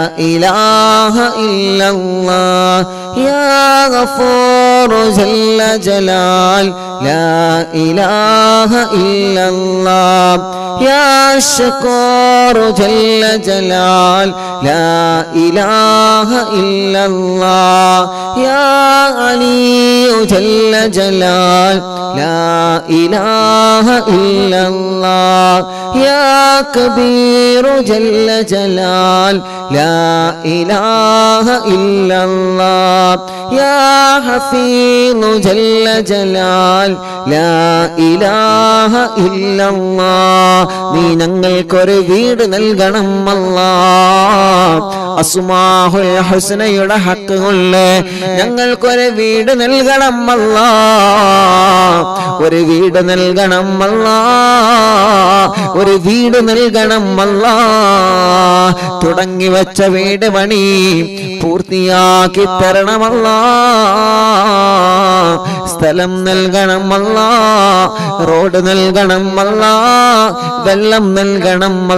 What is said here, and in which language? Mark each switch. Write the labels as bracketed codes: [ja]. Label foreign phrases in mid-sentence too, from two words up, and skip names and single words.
[ar] إله إلا الله يا غفور جل جلال لا إله إلا الله يا شكور جل جلال لا إله إلا الله يا علي جل جلال لا إله إلا الله يا كبير جل جلال لا إله إلا الله يا حفيظ جل جلال لا إله إلا الله [ml] നീ ഞങ്ങൾക്കൊരു വീട് നൽകണം അല്ലാഹ് അസ്മാഉൽ ഹുസ്നയുടെ ഹക്ക് കൊണ്ട് ഞങ്ങൾക്കൊരു വീട് നൽകണം അല്ലാഹ് ഒരു വീട് നൽകണം അല്ലാഹ് ഒരു വീട് നൽകണം അല്ലാഹ് തുടങ്ങി വെച്ച വീട് പണി പൂർത്തിയാക്കി തരണം അല്ലാഹ് സ്ഥലം നൽകണം അല്ലാഹ് റോഡ് നൽകണം അല്ലാഹ് വെള്ളം നൽകണം